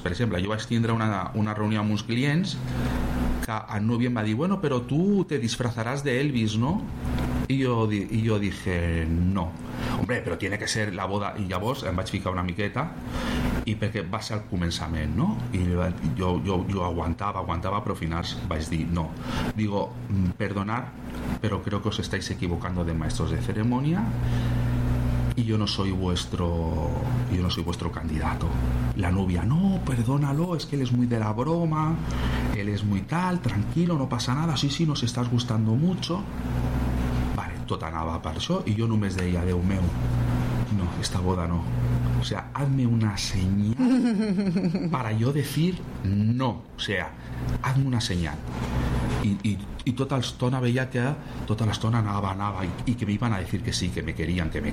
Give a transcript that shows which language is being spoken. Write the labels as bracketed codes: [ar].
[ca] Per exemple, jo vaig tindre una reunió amb uns clients que el novio em va dir, bueno, però tu te disfrazaràs d'Elvis, no? [es] I jo dije, no. Hombre, però tiene que ser la boda. [ca] I llavors em vaig ficar una miqueta, i perquè va ser el començament, no? I jo aguantava, però al final vaig dir no. [es] Digo, perdonad, però creo que os estáis equivocando de maestros de ceremonia, y yo no soy vuestro candidato. La novia, no, perdónalo, es que él es muy de la broma, él es muy tal, tranquilo, no pasa nada, sí, nos estás gustando mucho. [ca] Vale, tot anava per això, i jo només deia, Déu meu, no, [es] esta boda no. O sea, hazme una señal para yo decir no. O sea, hazme una señal. [ca] I tota l'estona veia que tota l'estona anava i que m'hi van a dir que sí, [es] que me querían.